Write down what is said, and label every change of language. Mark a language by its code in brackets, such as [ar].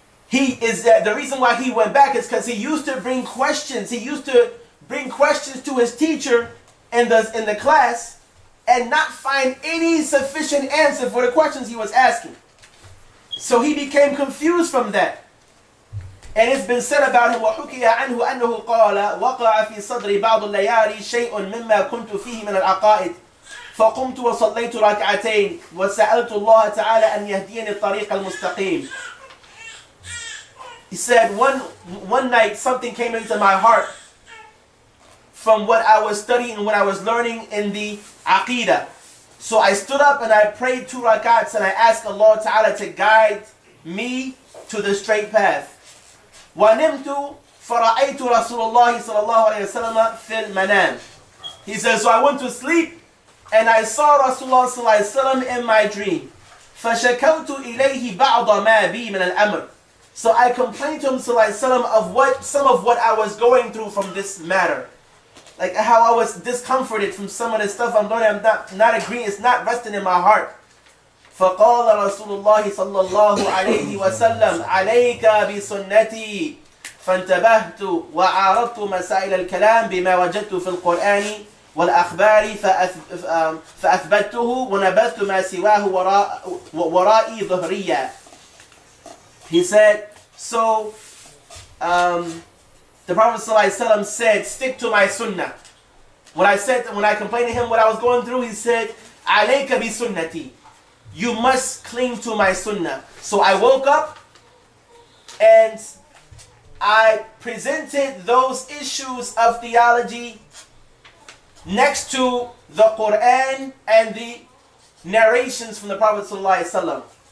[en] The reason why he went back is because he used to bring questions. He used to bring questions to his teacher in the class and not find any sufficient answer for the questions he was asking. So he became confused from that. And it's been said about him, [ar] وَحُكِيَ عَنْهُ أَنَّهُ قَالَ وَقَعَ فِي صَدْرِ بَعْضُ اللَّيَالِي شَيْءٌ مِمَّا كُنْتُ فِيهِ مِنَ الْعَقَائِدِ فَقُمْتُ وَصَلَّيْتُ رَكْعَتَيْنِ وَسَأَلْتُ اللَّهَ تَعَالَى أَنْ يَهْدِيَنِ الطَّرِيقَ الْمُسْتَقِيمِ. [en] He said, one night something came into my heart from what I was studying and what I was learning in the Aqeedah. So I stood up and I prayed 2 rakats and I asked Allah Ta'ala to guide me to the straight path. [ar] وَنِمْتُ فَرَأَيْتُ رَسُولَ اللَّهِ صَلَى اللَّهُ عَلَيْهِ وسلم فِي الْمَنَامِ. [en] He says, so I went to sleep and I saw Rasulullah صلى الله عليه وسلم in my dream. [ar] فَشَكَوْتُ إِلَيْهِ بَعْضَ مَا بِي مِنَ الْأَمْرِ. [en] So I complained to him of some of what I was going through from this matter. Like how I was discomforted from some of the stuff I'm doing. I'm not agreeing. It's not resting in my heart. [ar] فقال رسول الله صلى الله عليه وسلم عليك بسنتي فانتبهت وعارضت مسائل الكلام بما وجدت في القرآن والأخبار فأثبته ونبذت ما سواه ورائي ظهريا. [en] He said, so the Prophet ﷺ said, stick to my sunnah. When I complained to him what I was going through, he said, [ar] عليك بسنتي. [en] You must cling to my sunnah. So I woke up and I presented those issues of theology next to the Quran and the narrations from the Prophet ﷺ.